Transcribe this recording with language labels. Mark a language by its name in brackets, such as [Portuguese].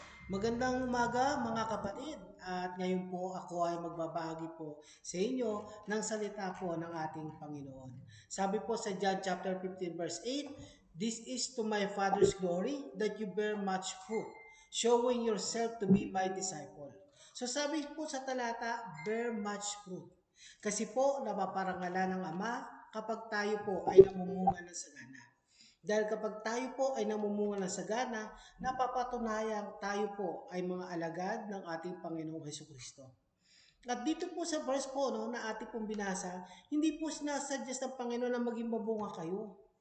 [Filipino] Magandang umaga mga kapatid at ngayon po ako ay magbabahagi po sa inyo ng salita po ng ating Panginoon. Sabi po sa [English] John chapter 15 verse 8, "This is to my Father's glory that you bear much fruit, showing yourself to be my disciple." [Filipino] So sabi po sa talata, [English] bear much fruit. [Filipino] Kasi po napaparangalan ng Ama kapag tayo po ay namumunga ng sagana. Dahil kapag tayo po ay namumunga ng sagana, napapatunayan tayo po ay mga alagad ng ating Panginoong Hesus Kristo. At dito po sa verse po no, na ating pong binasa, hindi po sinasuggest ng Panginoon na maging mabunga kayo.